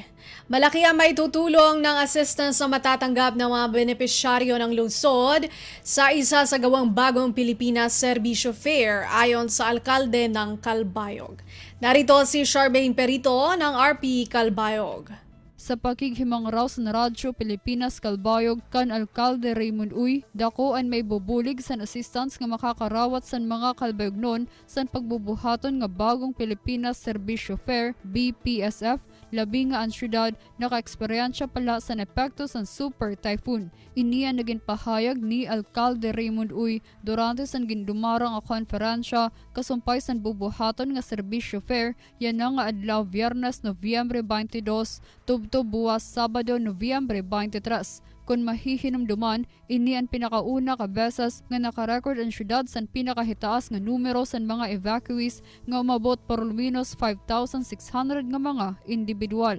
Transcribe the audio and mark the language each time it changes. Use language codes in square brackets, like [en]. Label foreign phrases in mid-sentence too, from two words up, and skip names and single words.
[tl] Malaki ang maitutulong ng assistance na matatanggap ng mga benepisyaryo ng lungsod sa isa sa gawang bagong Pilipinas Serbisyo Fair ayon sa alkalde ng Calbayog. Narito si Charmaine Perito ng RP Calbayog. [war] Sa pakighimang raw sa Radyo Pilipinas Calbayog kan Alkalde Raymond Uy, dakoan may bubulig san assistance nga makakarawat san mga Calbayognon san pagbubuhaton nga bagong Pilipinas Serbisyo Fair BPSF labi nga ang syudad naka-eksperyensya pala sa epekto sa super typhoon. Iniya naging pahayag ni Alkalde Raymond Uy durante san gindumarang a konferensya kasumpay san bubuhaton nga serbisyo fair yan na nga adlaw Biyernes Nobyembre 22 tubto buwas Sabado Nobyembre 23. Kung mahihinumduman, ini ang pinakauna ka beses nga nakarecord ang syudad san pinakahitaas nga numero san mga evacuees nga umabot por menos 5,600 nga mga individual.